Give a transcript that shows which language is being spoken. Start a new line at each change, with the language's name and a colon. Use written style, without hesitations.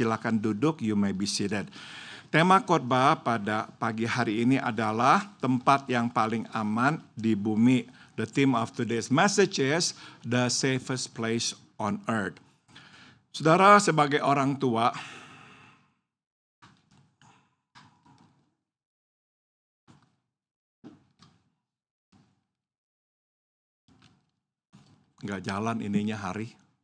Indonesian: Silakan duduk,
English: you may be seated.
Indonesian: Tema khotbah pada pagi hari ini adalah tempat yang paling aman di bumi.
English: The theme of today's message is the safest place on earth.
Indonesian: Saudara, sebagai orang tua, nggak jalan ininya hari.